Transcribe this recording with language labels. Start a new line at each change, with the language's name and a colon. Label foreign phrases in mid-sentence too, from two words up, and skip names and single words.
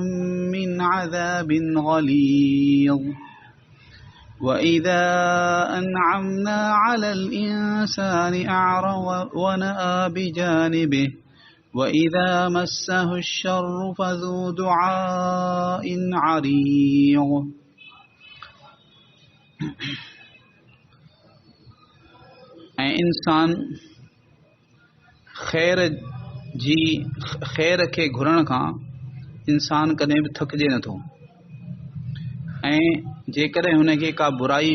Arabic: من عذاب غليظ وإذا أنعمنا على الإنسان أعرض ونأى بجانبه وإذا مسه الشر فذو دعاء عريض
Sindhi: ऐं इंसान ख़ैर खे घुरण खां इंसान कॾहिं बि थकिजे नथो ऐं जेकॾहिं हुनखे का बुराई